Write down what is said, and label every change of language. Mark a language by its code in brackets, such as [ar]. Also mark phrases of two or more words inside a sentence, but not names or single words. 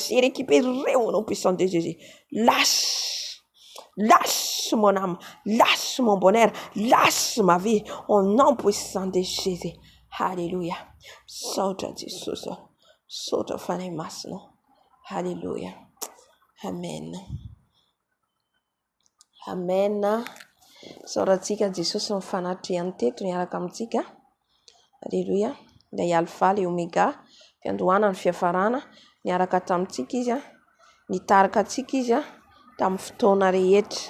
[fr] Je récupérerai au nom puissant de Jésus. Lâche mon âme, lâche mon bonheur, lâche ma vie au nom puissant de Jésus. [mg] Alléluia. Sauta Jesus. Sauta fane masno. Alléluia. Amen. Amen. Saorantsika Jesosy ny fanatriany teto niaraka amintsika. Alléluia. Ilay [fr] alpha le oméga, [mg] fiandohana ny fiafarana, niaraka tamintsika izy nitarika antsika izy tamin'ny fotoana rehetra.